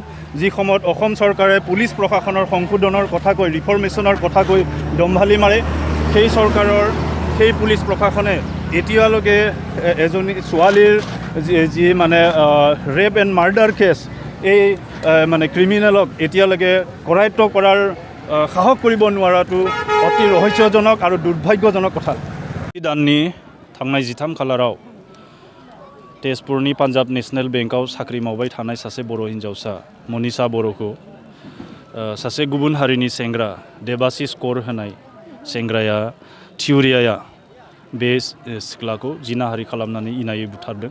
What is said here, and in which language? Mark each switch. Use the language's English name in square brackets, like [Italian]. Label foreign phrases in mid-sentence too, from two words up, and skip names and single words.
[Assamese] যি সময়ত অসম চৰকাৰে পুলিচ প্ৰশাসনৰ সংশোধনৰ কথা কৈ ৰিফৰ্মেশ্যনৰ কথা কৈ দম্ভালি মাৰে, সেই চৰকাৰৰ সেই পুলিচ প্ৰশাসনে এতিয়ালৈকে এজনী ছোৱালীৰ যি মানে [English] rape and murder case [Assamese] এই মানে ক্ৰিমিনেলক এতিয়ালৈকে কৰায়ত্ব কৰাৰ সাহস কৰিব নোৱাৰাটো অতি ৰহস্যজনক আৰু দুৰ্ভাগ্যজনক কথা। [Bodo] दाननि थांनाय 13 खालाराव तेजपुरनि पान्जाब नेशनेल बेंकआव साख्रि मावबाय थानाय सासे बर' हिन्जावसा मनीषा बर'खौ सासे गुबुन हारिनि सेंग्रा देबासिस कर होनाय सेंग्राया थिउरियाया बे सिख्लाखौ जिनाहारि खालामनानै इनायै बुथारदों।